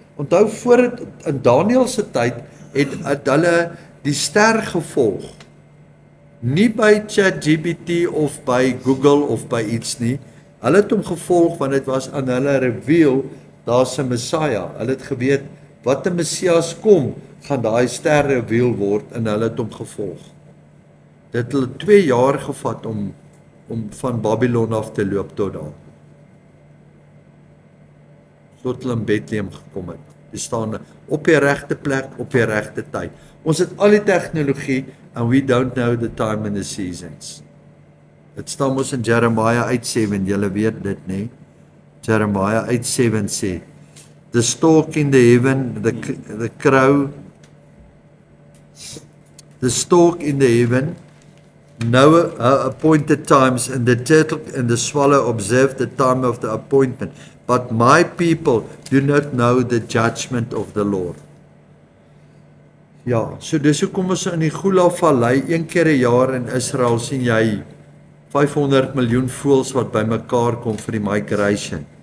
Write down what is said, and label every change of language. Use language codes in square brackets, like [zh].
[af] Onthou voor in Daniël se tyd het hulle die ster gevolg. Nie by ChatGPT of by Google of by iets nie. Hulle het hom gevolg want dit was aan hulle reveal, daar's 'n Messiah. Hulle het geweet wat 'n Messias kom, gaan daai ster reveal word, en hulle het hom gevolg. Dit het hulle 2 jaar gevat om van Babylon af te loop tot daar. Tot hulle in Bethlehem gekom het. Die staan op die regte plek, op die regte tyd. Ons het al die tegnologie, [en] and we don't know the time and the seasons. [af] Dit staan mos in Jeremiah 8:7, julle weet dit, nee? [en] Jeremiah 8:7 sê, the stork in the heaven, the crow, the stork in the heaven, know appointed times, and the turtle and the swallow observe the time of the appointment. But my people do not know the judgment of the Lord. [af] Ja, so dis hoekom ons in die Gula Vallei 1 keer 'n jaar in Israel sien jy 500 miljoen voëls wat bymekaar kom vir die migration.